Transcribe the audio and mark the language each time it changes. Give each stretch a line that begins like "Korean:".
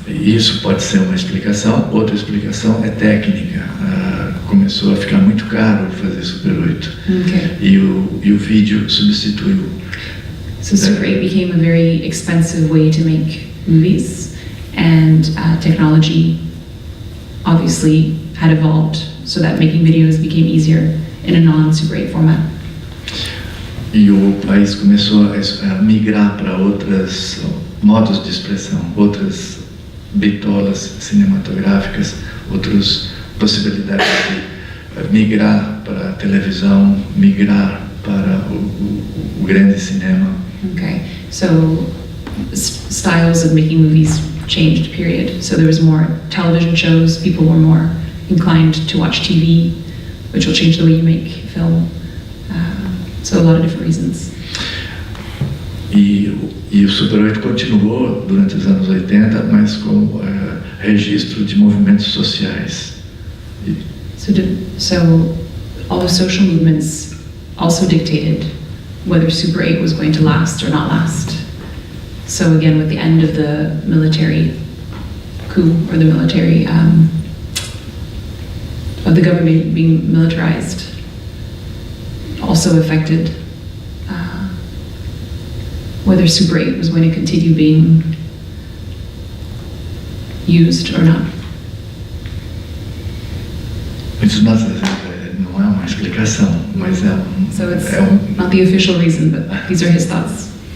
Portuguese: Isso pode ser uma explicação. Outra explicação é técnica. Começou a ficar muito caro fazer Super 8.
English: Okay.
Portuguese: E o vídeo substituiu.
English: So Super 8 became a very expensive way to make movies, and technology obviously had evolved so that making videos became easier in a non-Super 8 format.
Portuguese: E o país começou a migrar para outros modos de expressão, outras bitolas cinematográficas, outras possibilidades de migrar para a televisão, migrar para o grande cinema.
English: Okay, so styles of making movies changed, period. So there was more television shows, people were more inclined to watch TV, which will change the way you make film. So a lot of different reasons.
Portuguese: E o Super 8 continuou durante os anos 80, mas com registro de movimentos sociais.
English: So all the social movements also dictated whether Super 8 was going to last or not last. So again, with the end of the military coup, or the military, of the government being militarized, also affected whether Super 8 was going to continue being used or not.
Portuguese: Isso não é uma explicação, mas é um...
English: So it's not the official reason, but these are his thoughts.